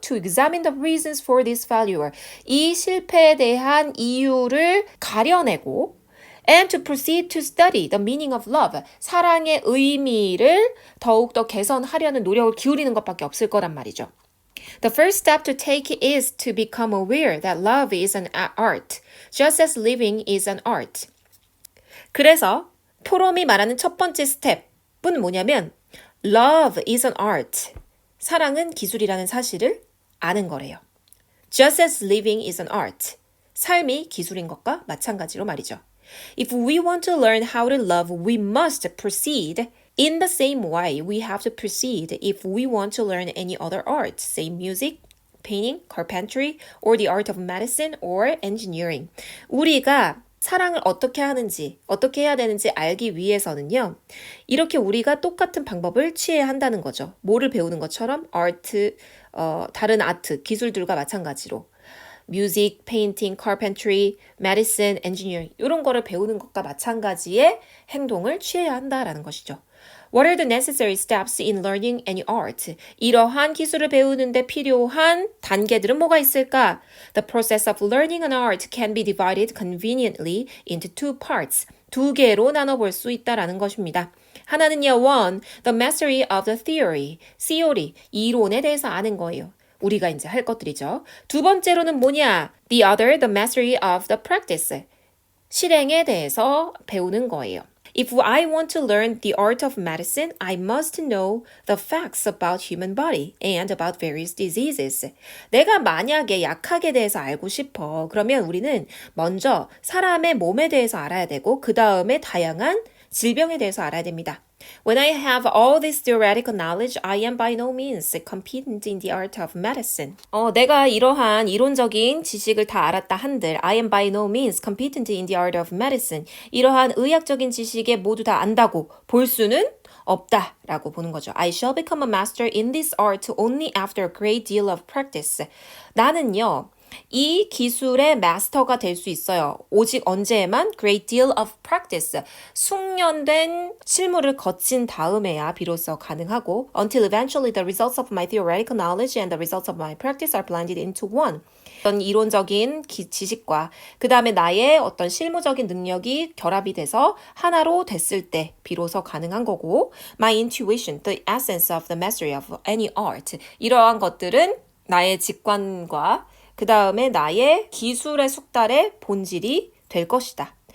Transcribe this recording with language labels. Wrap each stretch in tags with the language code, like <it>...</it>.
<en>To examine the reasons for this failure.</en> <ko>이 실패에 대한 이유를 가려내고</ko> <en>and to proceed to study the meaning of love.</en> <ko>사랑의 의미를 더욱더 개선하려는 노력을 기울이는 것밖에 없을 거란 말이죠.</ko> <en>The first step to take is to become aware that love is an art, just as living is an art.</en> <ko>그래서 포럼이 말하는 첫 번째 스텝은 뭐냐면</ko> <en>love is an art.</en> <ko>사랑은 기술이라는 사실을 아는 거래요.</ko> <en>Just as living is an art.</en> <ko>삶이 기술인 것과 마찬가지로 말이죠.</ko> <en>If we want to learn how to love, we must proceed in the same way we have to proceed if we want to learn any other art, say music, painting, carpentry, or the art of medicine or engineering.</en> <ko>우리가 사랑을 어떻게 하는지, 어떻게 해야 되는지 알기 위해서는요. 이렇게 우리가 똑같은 방법을 취해야 한다는 거죠. 뭐를 배우는 것처럼 다른 아트, 기술들과 마찬가지로.</ko> <en>music, painting, carpentry, medicine, engineering</en> <ko>이런 거를 배우는 것과 마찬가지의 행동을 취해야 한다라는 것이죠.</ko> <en>What are the necessary steps in learning any art?</en> <ko>이러한 기술을 배우는데 필요한 단계들은 뭐가 있을까?</ko> <en>The process of learning an art can be divided conveniently into two parts.</en> <ko>두 개로 나눠볼 수 있다라는 것입니다. 하나는요,</ko> <en>one, the mastery of the theory, theory,</en> <ko>이론에 대해서 아는 거예요. 우리가 이제 할 것들이죠. 두 번째로는 뭐냐?</ko> <en>The other, the mastery of the practice.</en> <ko>실행에 대해서 배우는 거예요.</ko> <en>If I want to learn the art of medicine, I must know the facts about human body and about various diseases.</en> <ko>내가 만약에 약학에 대해서 알고 싶어. 그러면 우리는 먼저 사람의 몸에 대해서 알아야 되고 그 다음에 다양한 질병에 대해서 알아야 됩니다.</ko> <en>When I have all this theoretical knowledge, I am by no means competent in the art of medicine.</en> <ko>내가 이러한 이론적인 지식을 다 알았다 한들</ko> <en>I am by no means competent in the art of medicine.</en> <ko>이러한 의학적인 지식에 모두 다 안다고 볼 수는 없다라고 보는 거죠.</ko> <en>I shall become a master in this art only after a great deal of practice.</en> <ko>나는요. 이 기술의 마스터가 될 수 있어요. 오직 언제에만</ko> <en>great deal of practice,</en> <ko>숙련된 실무를 거친 다음에야 비로소 가능하고</ko> <en>until eventually the results of my theoretical knowledge and the results of my practice are blended into one.</en> <ko>어떤 이론적인 지식과 그 다음에 나의 어떤 실무적인 능력이 결합이 돼서 하나로 됐을 때 비로소 가능한 거고</ko> <en>my intuition, the essence of the mastery of any art</en> <ko>이러한 것들은 나의 직관과 그 다음에 나의 기술의 숙달의 본질이 될 것이다.</ko>